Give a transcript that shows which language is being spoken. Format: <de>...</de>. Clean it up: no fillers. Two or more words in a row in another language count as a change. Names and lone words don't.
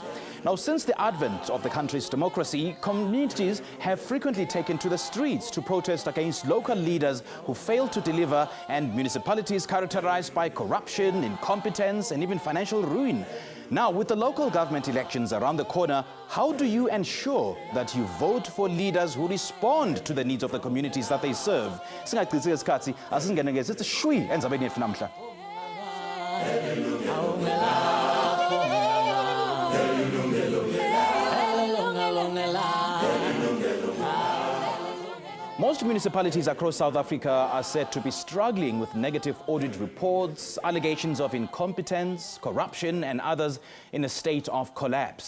<en>Now, since the advent of the country's democracy, communities have frequently taken to the streets to protest against local leaders who fail to deliver and municipalities characterized by corruption, incompetence, and even financial ruin. Now, with the local government elections around the corner, how do you ensure that you vote for leaders who respond to the needs of the communities that they serve?</en> <ss>Singachithile isikhathi asingene ke sithi shwi endzabeni yethu namhla.</ss> <en>Most municipalities across South Africa are said to be struggling with negative audit reports, allegations of incompetence, corruption, and others in a state of collapse.</en>